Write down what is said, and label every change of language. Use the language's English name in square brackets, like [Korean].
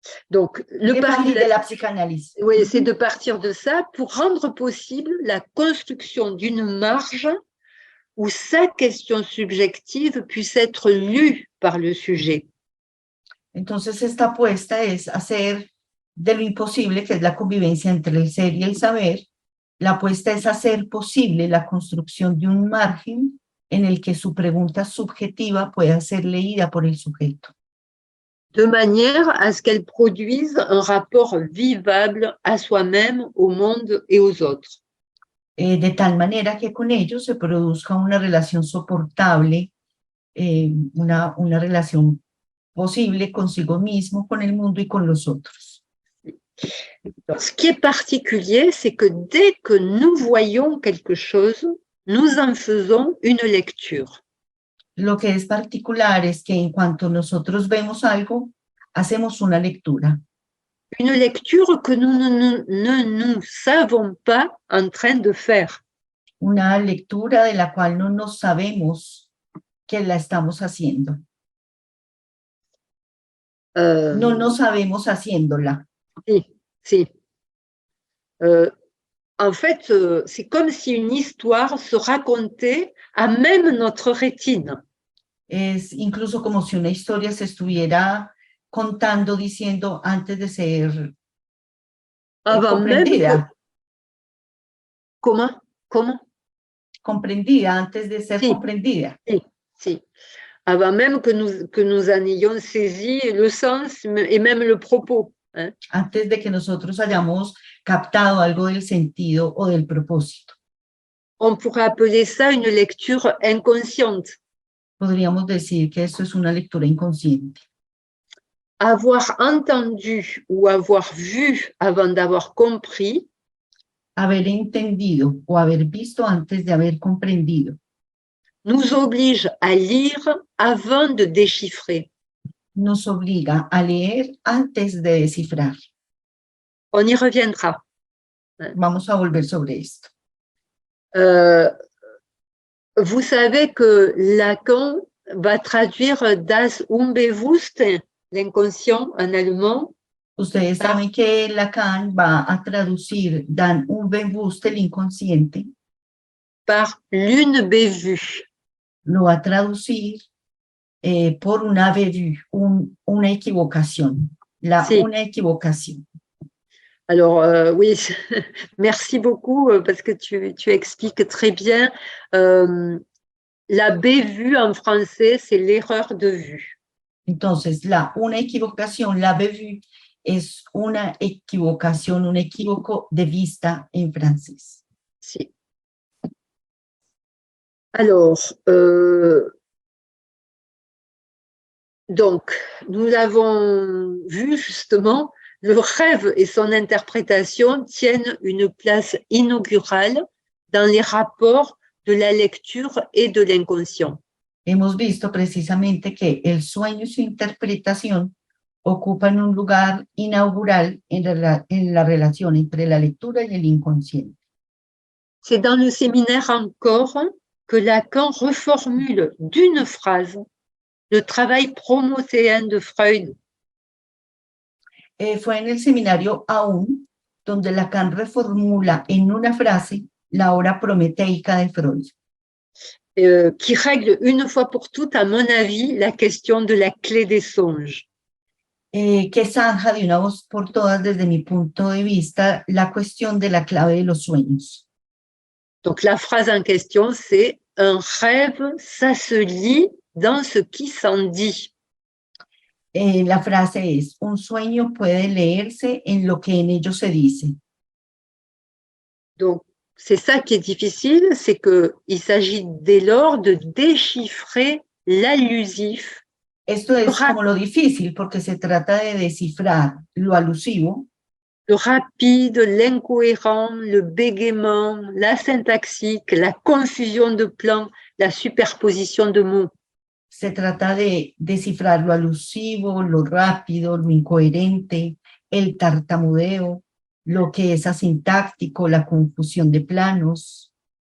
[French] Donc, le pari de la psychanalyse. Oui, c'est de partir de ça pour rendre possible la construction d'une marge où sa question subjective puisse être lue par le sujet. [Spanish] Entonces, esta apuesta es hacer de lo imposible, que es la convivencia entre el ser y el saber, la apuesta es hacer posible la construcción de un margen en el que su pregunta subjetiva pueda ser leída por el sujeto. [French] De manière à ce qu'elle produise un rapport vivable à soi-même, au monde et aux autres. [Spanish] De tal manera que con ello se produzca una relación soportable, una relación posible consigo mismo, con el mundo y con los otros. [French] Alors, ce qui est particulier, c'est que dès que nous voyons quelque chose, nous en faisons une lecture. [Spanish] Lo que es particular es que en cuanto nosotros vemos algo, hacemos una lectura. [French] Une lecture que nous ne nous savons pas en train de faire. [Spanish] Una lectura de la cual no nos sabemos que la estamos haciendo. No nos sabemos haciéndola. Si. [French] En fait, c'est comme si une histoire se racontait à même notre rétine. [Spanish] Es incluso como si una historia se estuviera contando, diciendo antes de ser comprendida. [French] Même que... Comment? [Spanish] Comprendida, antes de ser comprendida. Si. [French] Avant même que nous en ayons saisi le sens et même le propos. Hein? [Spanish] Antes de que nosotros hayamos captado algo del sentido o del propósito. [French] On pourrait appeler ça une lecture inconsciente. [Spanish] Podríamos decir que esto es una lectura inconsciente. [French] Avoir entendu ou avoir vu avant d'avoir compris. [Spanish] Haber entendido o haber visto antes de haber comprendido. [French] Nous oblige à lire avant de déchiffrer. [Spanish] Nos obliga a leer antes de descifrar. [French] On y reviendra. [Spanish] Vamos a volver sobre esto. [French] Vous savez que Lacan va traduire das Unbewusste, l'inconscient en allemand. [Spanish] Ustedes saben que Lacan va a traducir das Unbewusste, el inconsciente, [French] par l'unbewusst. [Spanish] Lo va a traducir por una bévue, una equivocación, una equivocación. [French] Alors, oui, merci beaucoup parce que tu expliques très bien. La bévue en français, c'est l'erreur de vue. [Spanish] Entonces, una equivocación, la bévue, es una equivocación, un equívoco de vista en francés. Sí. [French] Alors, Donc, nous l'avons vu justement, le rêve et son interprétation tiennent une place inaugurale dans les rapports de la lecture et de l'inconscient. [Spanish] Hemos visto precisamente que el sueño y su interpretación ocupan un lugar inaugural en la relación entre la lectura y el inconsciente. [French] C'est dans le séminaire encore que Lacan reformule d'une phrase le travail prométhéen de Freud. [Spanish] Fue en el seminario aún donde Lacan reformula en una frase la obra prometeica de Freud. [French] Qui règle une fois pour toutes, à mon avis, la question de la clé des songes. [Spanish] Que zanja de una vez por todas, desde mi punto de vista, la cuestión de la clave de los sueños. [French] Donc la phrase en question, c'est « Un rêve, ça se lit dans ce qui s'en dit ». [Spanish] La frase es, un sueño puede leerse en lo que en ello se dice. [French] Donc, c'est ça qui est difficile, c'est qu'il s'agit dès lors de déchiffrer l'allusif. [Spanish] Esto es como lo difícil, porque se trata de descifrar lo alusivo. [French] Le rapide, l'incohérent, le bégaiement, la syntaxique, la confusion de plans, la superposition de mots. [Spanish] Se trata de descifrar lo alusivo, lo rápido, lo incoherente, el tartamudeo, lo que es asintáctico, la confusión de planos.